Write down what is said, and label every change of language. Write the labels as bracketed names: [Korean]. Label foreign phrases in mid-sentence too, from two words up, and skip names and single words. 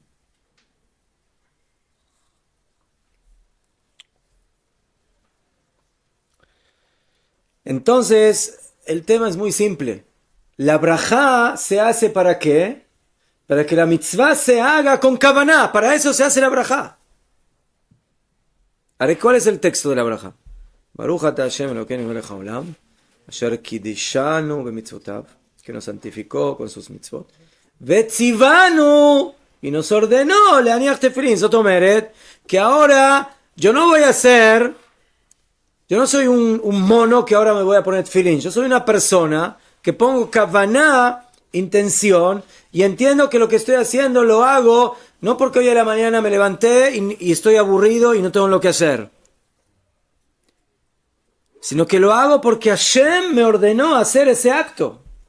[Spanish] Entonces, el tema es muy simple. La brajá se hace ¿para qué? Para que la mitzvah se haga con kavaná. Para eso se hace la brajá. Ahora, ¿cuál es el texto de la brajá? [Hebrew] ברוך אתה השם אלוקינו מלך העולם, אשר קידשנו במצוותיו, [Spanish] que nos santificó con sus mitzvot. Vetzivanu, y nos ordenó [Hebrew] להניח תפילין. [Spanish] Zoto meret, que ahora yo no voy a hacer, yo no soy un mono que ahora me voy a poner tefilin. Yo soy una persona que pongo kavaná, intención, y entiendo que lo que estoy haciendo lo hago no porque hoy a la mañana me levanté y estoy aburrido y no tengo lo que hacer, sino que lo hago porque Hashem me ordenó hacer ese acto.